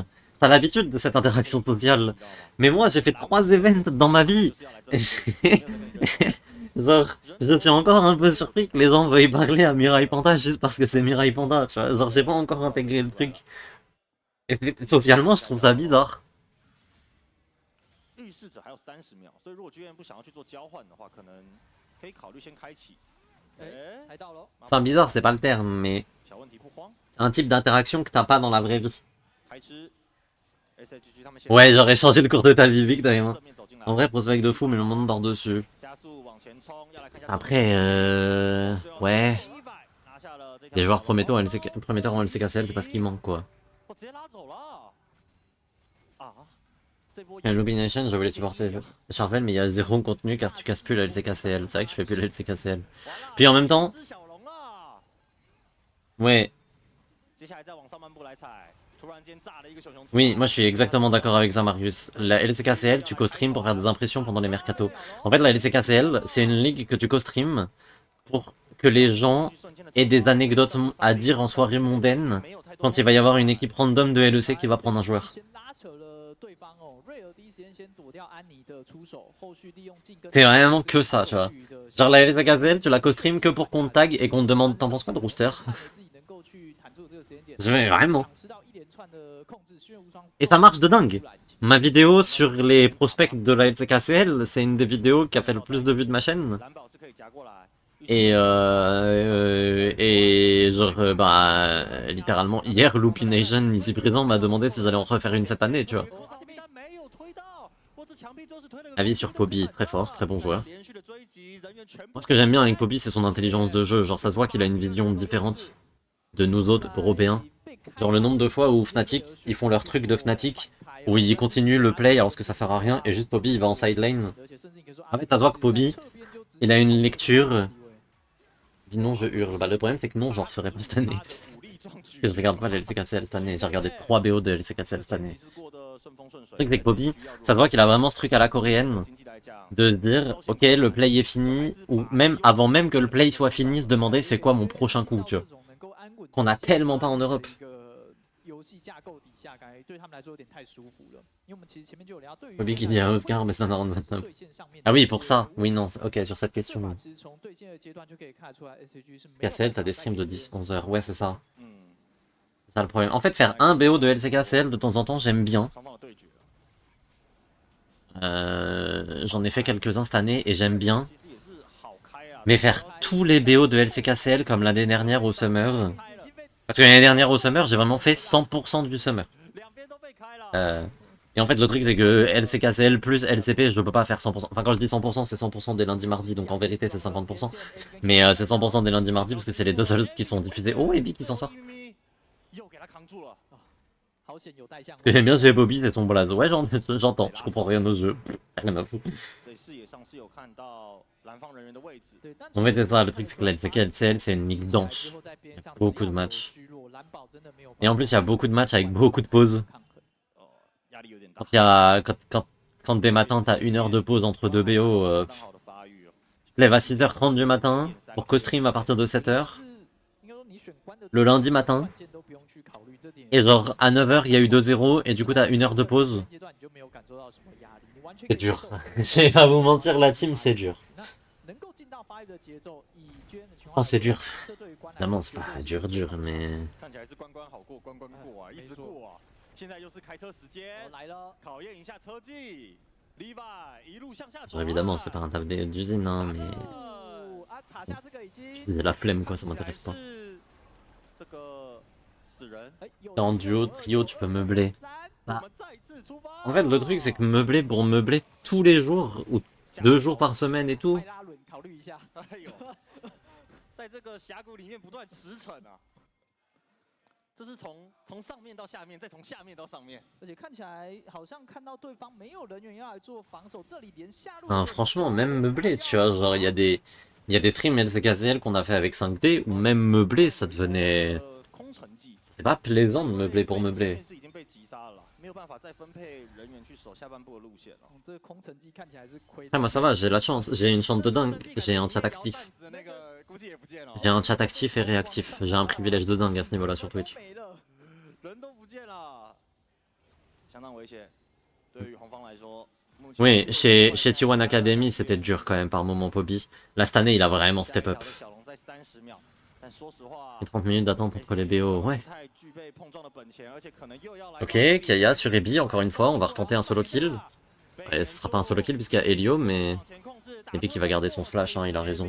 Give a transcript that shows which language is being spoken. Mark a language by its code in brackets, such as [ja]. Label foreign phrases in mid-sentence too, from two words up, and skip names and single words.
[fr] T'as l'habitude de cette interaction sociale. Mais moi j'ai fait 3 events dans ma vie. Genre, je suis encore un peu surpris que les gens veuillent parler à Mirai Panda juste parce que c'est Mirai Panda, tu vois. Genre, j'ai pas encore intégré le truc. Et socialement, je trouve ça bizarre. [zh] 预示着还有30秒，所以如果 GM 不想要去做交换的话，可能可以考虑先开启。哎，拍到了。 [fr] Enfin, bizarre, c'est pas le terme, mais [zh] 小问题不慌， [fr] c'est un type d'interaction que t'as pas dans la vraie vie. [zh] 开吃。SHG 他们现在 [fr] Ouais, j'aurais changé le cours de ta vie, Vic, d'ailleurs. [zh] 正面走进来 [fr] En vrai, prospect de fou, mais le monde dort dessus. [zh] 加速往前冲，要来看一下。 [fr] Après, ouais. [zh] 拿下了这条 [fr] Les joueurs prometteurs en LCKCL, c'est pas ce qui manque, quoi. [zh] 我直接拉走了。啊，这波 [fr] Et Illumination, je voulais supporter Charvel, mais il y a zéro contenu car tu casses plus la LCKCL. C'est vrai que je fais plus la LCKCL. Puis en même temps, [zh] 是小龙了。 [fr] ouais, [zh] 接下来再往上半部来踩，突然间炸了一个熊熊出来。 [fr] oui, moi je suis exactement d'accord avec ça, Marius. La LCKCL, tu co-stream pour faire des impressions pendant les mercatos. En fait, la LCKCL, c'est une ligue que tu co-stream pour que les gens aient des anecdotes à dire en soirée mondaine quand il va y avoir une équipe random de LEC qui va prendre un joueur. [zh] 先拉扯了对方哦，瑞尔第一时间先躲掉安妮的出手，后续利用进跟。 [fr] C'est vraiment que ça, tu vois. Genre la LCKCL, tu la co-stream que pour qu'on te tag et qu'on te demande t'en penses quoi de Rooster. Je vais vraiment. Et ça marche de dingue. Ma vidéo sur les prospects de la LCKCL, c'est une des vidéos qui a fait le plus de vues de ma chaîne. [zh] 蓝宝是可以夹过来。 [fr] Et genre, bah, littéralement, hier, Loopy Nation, ici présent, m'a demandé si j'allais en refaire une cette année, tu vois. [zh] 没有推到，或者墙壁最后是推了个 [fr] Avis sur Poby, très fort, très bon joueur. [zh] 连续的追击，人员全部 [fr] Moi, ce que j'aime bien avec Poby, c'est son intelligence de jeu. Genre, ça se voit qu'il a une vision différente de nous autres Européens. Genre, le nombre de fois où Fnatic, ils font leur truc de Fnatic, où ils continuent le play alors que ça sert à rien, et juste Poby, il va en side lane. En fait, ça se voit que Poby, il a une lecture. Dis non, je hurle. Bah, le problème, c'est que non, j'en referai pas cette année. [zh] 武力壮举 [fr] Je regarde pas les LCKCL cette année. J'ai regardé 3 BO de LCKCL cette année. [zh] 其实过得顺风顺水 [fr] Le truc, c'est que Poby, ça se voit qu'il a vraiment ce truc à la coréenne. [zh] 经济来讲 [fr] De se dire, ok, le play est fini, ou même avant même que le play soit fini, se demander c'est quoi mon prochain coup, tu vois. Qu'on a tellement pas en Europe. Poby qui dit à Oscar, mais ça n'a rien de. Ah oui, pour ça. Oui, non, ok, sur cette question. LCKCL, t'as des streams de 10-11 heures. Ouais, c'est ça. 嗯， C'est ça le problème. En fait, faire un BO de LCKCL de temps en temps, j'aime bien. [zh] 双方的对决， [fr] J'en ai fait quelques-uns cette année et j'aime bien. [zh] 其实也是好开啊。 [fr] Mais faire tous les BO de LCKCL comme l'année dernière au Summer. Parce que l'année dernière au Summer, j'ai vraiment fait 100% du Summer. [zh] 两边都被开了。 [fr] Et en fait, le truc, c'est que LCKCL plus LCP, je peux pas faire 100%. Enfin, quand je dis 100%, c'est 100% des lundis mardis, donc en vérité, c'est 50%. Mais c'est 100% des lundis mardis parce que c'est les deux seuls qui sont diffusés. Oh, et Big qui s'en sort. [zh] 又给他扛住了。 [fr] Ce que j'aime bien chez Bobby, c'est son blaze. Ouais, j'entends, je comprends rien au jeu. Rien à foutre. [zh] 所以视野上是有看到蓝方人员的位置。 [fr] En fait, c'est ça, le truc, c'est que la LCKCL, c'est une ligue dense. Il y a beaucoup de matchs. Et en plus, il y a beaucoup de matchs avec beaucoup de pauses. [zh] 压力有点大 [fr] Quand, il y a, quand des matins, t'as 1 heure de pause entre 2 BO, [zh] 相当好的发育哦 [fr] tu te lèves à 6h30 du matin pour co-stream à partir de 7h. Le lundi matin. Et genre, à 9h, il y a eu 2-0, et du coup, t'as 1 heure de pause. C'est dur. Je vais pas vous mentir, la team, c'est dur. Oh, c'est dur. Évidemment, c'est pas dur, mais... [zh] 看起来是关关好过关关过啊，一直过啊。现在又是开车时间，考验一下车技。Levi 一路向下走 [fr] Genre, évidemment, c'est pas un taf d'usine, hein, mais... J'ai la flemme, quoi, ça m'intéresse pas. [zh] 这个死人 [fr] T'es en duo, trio, tu peux meubler. Bah, en fait, le truc, c'est que meubler pour meubler tous les jours, ou 2 jours par semaine et tout, [zh] 哎呦，在这个峡谷里面不断驰骋啊，这是从上面到下面，再从下面到上面。 [fr] Enfin, franchement, même meubler, tu vois, genre, il y a des streams LCKCL qu'on a fait avec 5D, où même meubler, ça devenait... [zh] 空城计 [fr] C'est pas plaisant de meubler pour meubler. [zh] 是已经被击杀了，没有办法再分配人员去守下半部的路线了。 [fr] Ah, moi ça va, j'ai la chance, j'ai une chance de dingue, j'ai un chat actif. [zh] 那个估计也不见了， [fr] J'ai un chat actif et réactif, j'ai un privilège de dingue à ce niveau-là sur Twitch. [zh] 人都不见了，相当危险。对于红方来说， [fr] Oui, chez T1 Academy, c'était dur quand même par moment, Pobi. Là, cette année, il a vraiment [en] step up. [fr] Et 30 minutes d'attente entre les BO, ouais. Ok, Kaya sur Ebi, encore une fois, on va retenter un [en] solo kill. [fr] Ouais, ce sera pas un [en] solo kill [fr] puisqu'il y a Helio, mais Ebi qui va garder son flash, hein, il a raison.